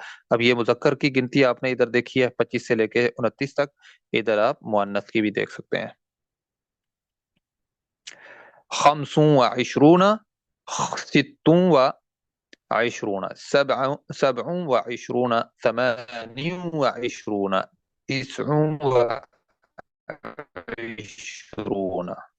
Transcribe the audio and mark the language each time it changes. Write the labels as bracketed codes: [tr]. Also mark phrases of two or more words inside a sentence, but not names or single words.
[ur] اب یہ مذکر کی گنتی آپ نے ادھر دیکھی ہے 25 سے لے کے 29 تک، ادھر آپ مؤنث کی بھی دیکھ سکتے ہیں. [ar] خمسون و عشرون، ستون و عشرون، سبع و عشرون، ثمان و عشرون، تسع و عشرون.